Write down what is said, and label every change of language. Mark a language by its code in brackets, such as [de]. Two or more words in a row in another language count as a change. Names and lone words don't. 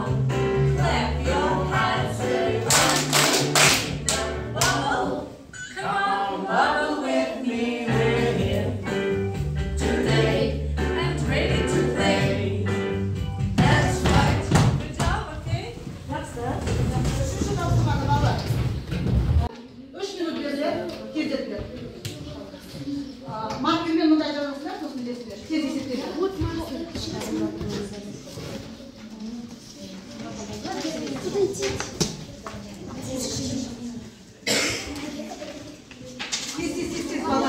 [en] Clap your hands, everyone. Bubble. Come on, bubble with me. We're here today and ready to play. That's right. Good job, okay? [kk] Жақсы. Үшінші тапсырманы балалар. 3 минут беріледі, тездетіледі. Маркермен мындай жазасыңдар, сосын білесіңдер. Тез есептейді. Тез, балалар.